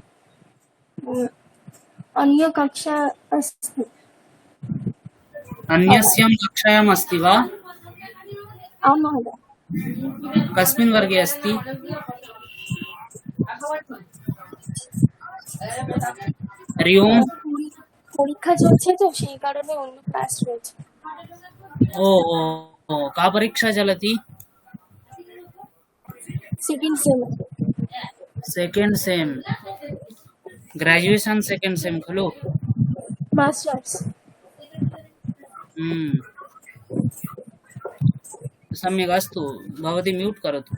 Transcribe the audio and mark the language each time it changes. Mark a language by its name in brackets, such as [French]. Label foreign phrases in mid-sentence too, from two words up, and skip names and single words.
[Sanskrit] अन्यकक्षा अस्ति। अन्यस्यां कक्षायाम् अस्ति वा? आं महोदय। कस्मिन् वर्गे अस्ति? हरि ओम्। [Bangla] পরীক্ষা চলছে তো, সেই কারণে অন্য ক্লাস রয়েছে। [Sanskrit] ओ का परीक्षा चलति? [English] second sem. graduation second sem खलु? [Sanskrit] मास्टर्स। सम्यक्। अस्तु, भवती म्यूट् करोतु।